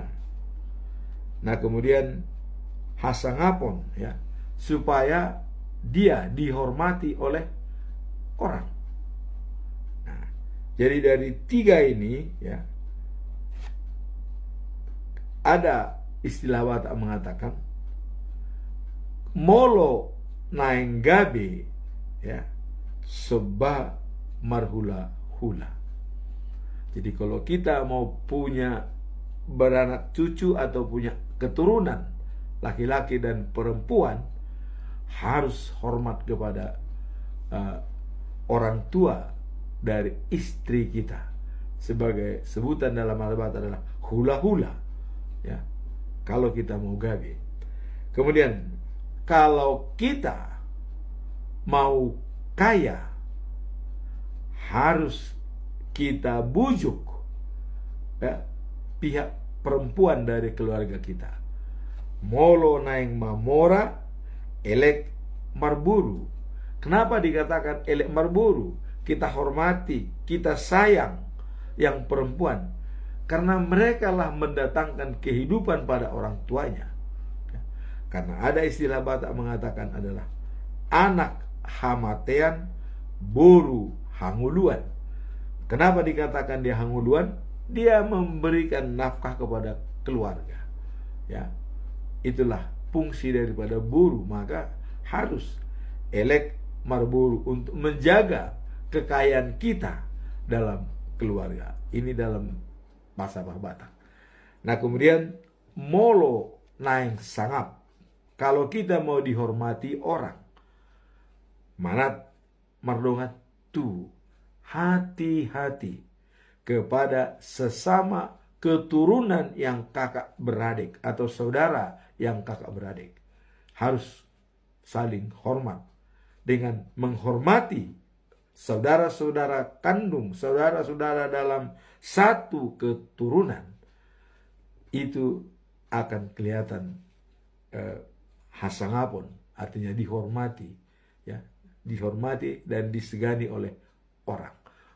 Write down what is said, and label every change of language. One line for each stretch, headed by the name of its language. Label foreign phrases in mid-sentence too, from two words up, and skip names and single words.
Indonesian: Nah, kemudian Hasangapon supaya dia dihormati oleh orang. Nah, jadi dari 3 ini ada istilah Batak mengatakan
Batak Toba: molo naenggabe seba marhula-hula.
Indonesian: Jadi kalau kita mau punya beranak cucu atau punya keturunan laki-laki dan perempuan, harus hormat kepada orang tua dari istri kita. Sebagai sebutan dalam Batak adalah hula-hula. Kalau kita mau gabe. Kemudian kalau kita mau kaya, harus kita bujuk pihak perempuan dari keluarga kita.
Batak Toba: Molo naeng mamora elek marburu.
Indonesian: Kenapa dikatakan
Batak Toba: elek marburu?
Indonesian: Kita hormati, kita sayang yang perempuan, karena mereka lah mendatangkan kehidupan pada orang tuanya. Karena ada istilah Batak mengatakan adalah
Batak Toba: anak hamatean, boru hanguluan.
Indonesian: Kenapa dikatakan dia hanguluan? Dia memberikan nafkah kepada keluarga. Itulah fungsi daripada boru. Maka harus
Batak Toba: elek marburu
Indonesian: untuk menjaga kekayaan kita dalam keluarga. Ini dalam bahasa Batak. Nah, kemudian
Batak Toba: molo naeng sangap.
Indonesian: Kalau kita mau dihormati orang,
Batak Toba: manat mardongat tu,
Indonesian: hati-hati kepada sesama keturunan yang kakak beradik atau saudara yang kakak beradik. Harus saling hormat. Dengan menghormati saudara-saudara kandung, saudara-saudara dalam satu keturunan, itu akan kelihatan hasangapon, artinya dihormati, dihormati dan disegani oleh orang.